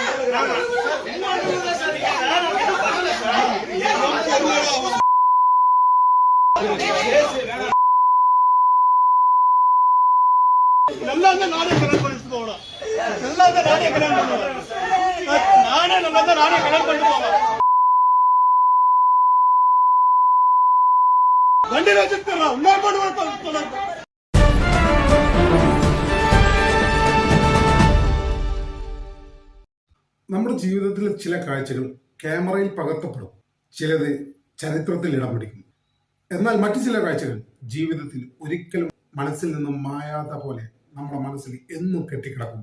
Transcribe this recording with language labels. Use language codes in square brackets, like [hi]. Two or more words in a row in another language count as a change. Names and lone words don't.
[ta] நல்லா நானே கல்யாணம் பண்ணிட்டு போகணும். நல்லா நானே கல்யாணம் பண்ணுவேன். நானே கல்யாணம் பண்ணிட்டு போவேன். வண்டி வச்சிருக்கேன், உன்னை பண்ணுவேன். [ml] നമ്മുടെ ജീവിതത്തിലെ ചില കാഴ്ചകൾ ക്യാമറയിൽ പകർത്തപ്പെടും, ചിലത് ചരിത്രത്തിൽ ഇടം പിടിക്കും. എന്നാൽ മറ്റു ചില കാഴ്ചകൾ ജീവിതത്തിൽ ഒരിക്കലും മനസ്സിൽ നിന്നും മായാത്ത പോലെ നമ്മുടെ മനസ്സിൽ എന്നും കെട്ടിക്കിടക്കും.